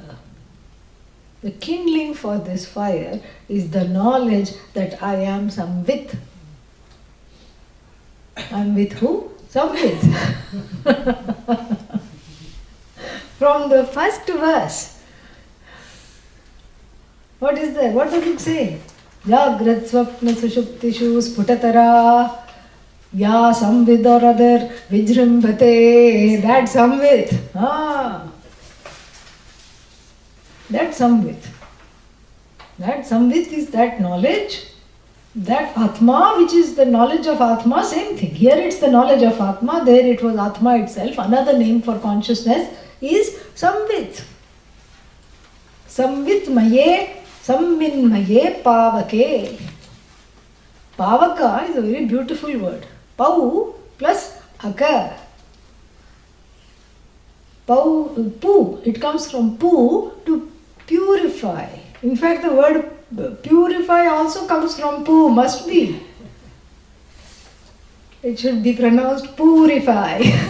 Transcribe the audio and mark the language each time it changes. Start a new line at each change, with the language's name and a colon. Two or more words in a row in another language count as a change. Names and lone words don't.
English: The kindling for this fire is the knowledge that I am Samvit. I am with who? Samvit. From the first verse, what is there? What does it say?
Sanskrit: Jagrat swapna sushuptishu sputatara ya samvidoradar vijrimbate.
English: That Samvit. That Samvit. That Samvit is that knowledge. That Atma, which is the knowledge of Atma, same thing. Here it's the knowledge of Atma, there it was Atma itself. Another name for consciousness is Samvit.
Sanskrit: Samvit maye, samminmaye pavake.
English: Pavaka is a very beautiful word. Pau plus aka. Pu, it comes from pu, to purify. In fact, the word purify also comes from pu, must be. It should be pronounced purify.